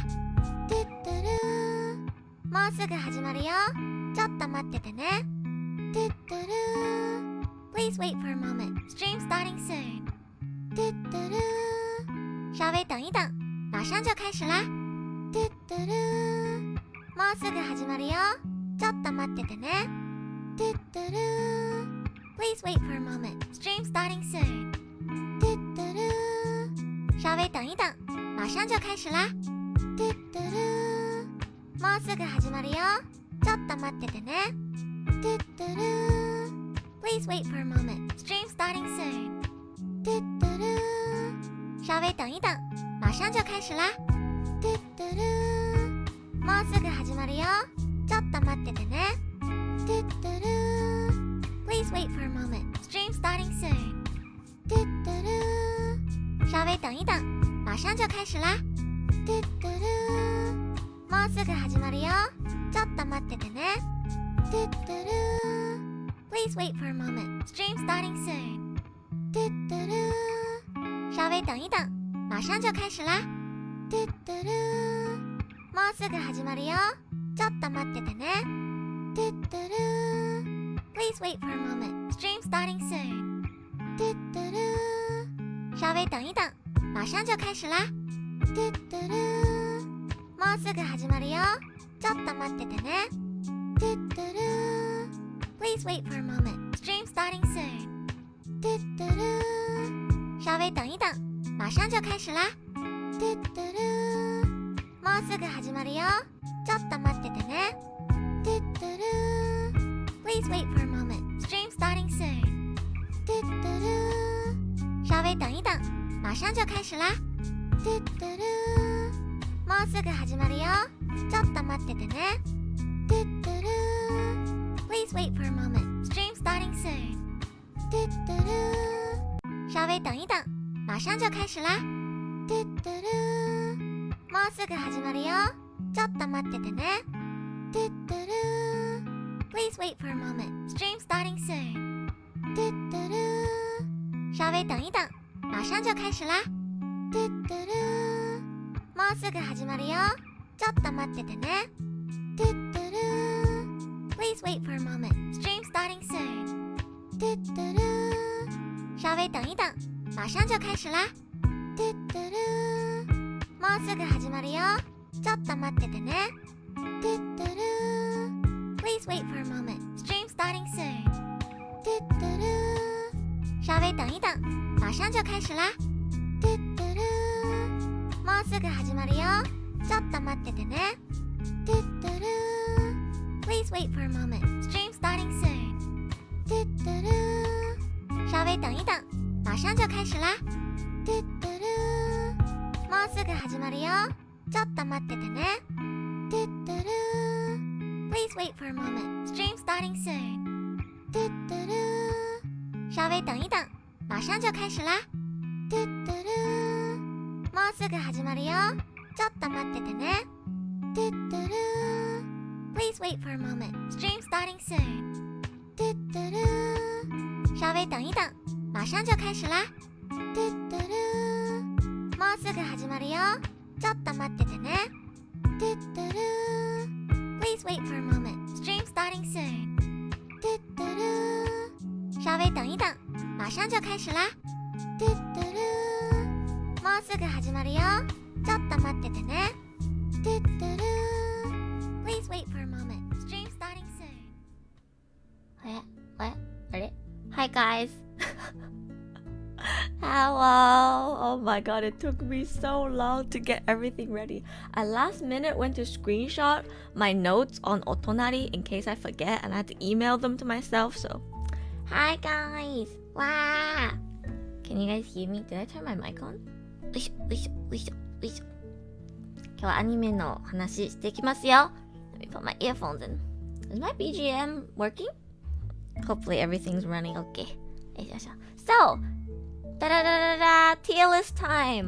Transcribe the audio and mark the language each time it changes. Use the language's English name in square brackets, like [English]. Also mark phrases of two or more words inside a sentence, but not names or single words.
[Japanese] トゥットゥルーもうすぐ始まるよ。ちょっと待っててね。 [English] トゥットゥルー Please wait for a moment. Stream starting soon. [Chinese] トゥットゥルー稍微等一等，马上就开始啦。 [Japanese] トゥットゥルーもうすぐ始まるよ。ちょっと待っててね。 [English] トゥットゥルー Please wait for a moment. Stream starting soon. [Chinese] トゥットゥルー稍微等一等，马上就开始啦。 [Japanese] トゥットゥルーもうすぐ始まるよ。ちょっと待っててね。 [English] トゥットゥルー Please wait for a moment. Stream starting soon. [Chinese] トゥットゥルー稍微等一等，马上就开始啦。 [Japanese] トゥットゥルーもうすぐ始まるよ。ちょっと待っててね。 [English] トゥットゥルー Please wait for a moment. Stream starting soon. [Chinese] トゥットゥルー稍微等一等，马上就开始啦。 [Japanese] トゥットゥルーもうすぐ始まるよ。ちょっと待っててね。 [English] トゥットゥルー Please wait for a moment. Stream starting soon. [Chinese] トゥットゥルー稍微等一等，马上就开始啦。 [Japanese] トゥットゥルーもうすぐ始まるよ。ちょっと待っててね。 [English] トゥットゥルー Please wait for a moment. Stream starting soon. [Chinese] トゥットゥルー稍微等一等，马上就开始啦。 [Japanese] トゥットゥルーもうすぐ始まるよ。ちょっと待っててね。 [English] トゥットゥルー Please wait for a moment. Stream starting soon. [Chinese] トゥットゥルー稍微等一等，马上就开始啦。 [Japanese] トゥットゥルーもうすぐ始まるよ。ちょっと待っててね。 [English] トゥットゥルー Please wait for a moment. Stream starting soon. [Chinese] トゥットゥルー稍微等一等，马上就开始啦。 [Japanese] トゥットゥルーもうすぐ始まるよ。ちょっと待っててね。 [English] トゥットゥルー Please wait for a moment. Stream starting soon. [Chinese] トゥットゥルー稍微等一等，马上就开始啦。 [Japanese] トゥットゥルーもうすぐ始まるよ。ちょっと待っててね。 [English] トゥットゥルー Please wait for a moment. Stream starting soon. [Chinese] トゥットゥルー稍微等一等，马上就开始啦。 [Japanese] トゥットゥルーもうすぐ始まるよ。ちょっと待っててね。 [English] トゥットゥルー Please wait for a moment. Stream starting soon. [Chinese] 嘟嘟噜，稍微等一等，马上就开始啦。嘟嘟噜， [Japanese] もうすぐ始まるよ。ちょっと待っててね。 [English] 嘟嘟噜。Please wait for a moment. Stream starting soon. [Chinese] 嘟嘟噜，稍微等一等，马上就开始啦。嘟嘟噜， [Japanese] もうすぐ始まるよ。ちょっと待っててね。 [English] 嘟嘟噜。Please wait for a moment. Stream starting soon. [Chinese] 嘟嘟噜，稍微等一等，马上就开始啦。嘟嘟噜， [Japanese] もうすぐ始まるよ。ちょっと待っててね。 [English] 嘟嘟噜。Please wait for a moment. Stream starting soon. [Chinese] 嘟嘟噜，稍微等一等，马上就开始啦。嘟嘟噜， [Japanese] もうすぐ始まるよ。ちょっと待っててね。 [English] 嘟嘟噜。Please wait for a moment. Stream starting soon. [Chinese] 嘟嘟噜，稍微等一等，马上就开始啦。嘟嘟噜， [Japanese] もうすぐ始まるよ。ちょっと待っててね。 [English] 嘟嘟噜。Please wait for a moment. Stream starting soon. [Chinese] 嘟嘟噜，稍微等一等，马上就开始啦。嘟嘟噜， [Japanese] もうすぐ始まるよ。ちょっと待っててね。 [English] 嘟嘟噜。Please wait for a moment. Stream starting soon. あれ Hi guys. Hello. Oh my god, it took me so long to get everything ready. I last minute went to screenshot my notes on Otonari in case I forget, and I had to email them to myself. So, hi guys. Wow. Can you guys hear me? Did I turn my mic on? [Japanese] よいしょよいしょよいしょよいしょ。今日はアニメの話していきますよ。 [English] Let me put my earphones in. Is my BGM working? Hopefully everything's running okay. So, tier list time.